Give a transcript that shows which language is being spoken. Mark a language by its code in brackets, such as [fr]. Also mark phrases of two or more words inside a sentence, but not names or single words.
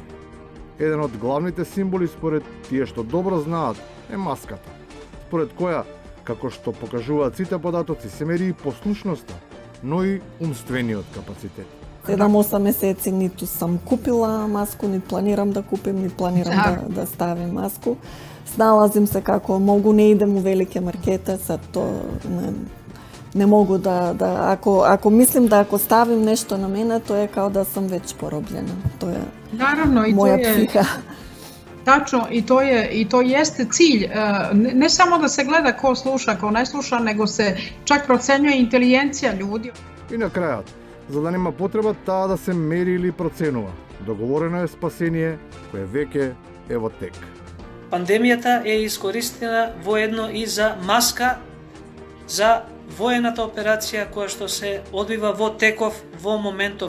[mk] Еден од главните символи според тие што добро знаат е маската, според која, како што покажуваат сите податоци, се мери и послушноста, но и умствениот капацитет. [sr] 7-8 месеци ниту сам купила маску, ни планирам да купим, ни планирам да ставим маску. Сналазим се како могу, не идем у велике маркете, са то не могу ако мислим да ако ставим нешто на мене, [mk] тоа е [sr] као да сум веќе поробljena. [mk] Тоа е [sr] Наравно, и моја [mk] тоа е психа. [sr] Тачно, и то jeste cilj, ne samo da se gleda ko sluša, ko ne sluša, nego se čak procenjuje inteligencija ljudi. [mk] И на крајот, за да нема потреба таа да се мери или проценува, договорено е спасение кое веќе е во тек. Пандемијата е искористена воедно и за маска за воената операција која што се одвива во теков во моментов.